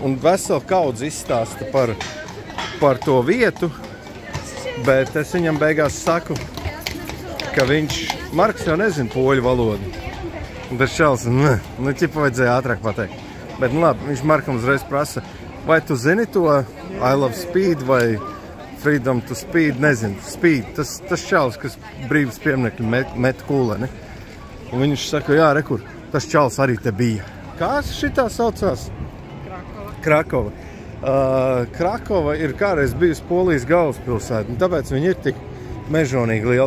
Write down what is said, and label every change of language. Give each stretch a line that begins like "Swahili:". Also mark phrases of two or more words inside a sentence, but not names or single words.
Latvian: Un veseli kaudz izstāsta par to vietu, bet es viņam beigās saku, ka Marks jau nezina poļu valodu. Un tas čels, ķipa vajadzēja ātrāk pateikt. Bet, labi, viņš Markam uzreiz prasa, vai tu zini to
English: I love speed
Latvian: vai
English: freedom to speed,
Latvian: nezinu, speed. Tas čels, kas brīvas pieminekļi met kūleni. Un viņš saka, jā, rekur, tas čels arī te bija. Kā šitā saucās? Krakova. Krakova ir kādreiz bijusi Polijas galvaspilsēta, un tāpēc viņi ir tik mežonīgi liela.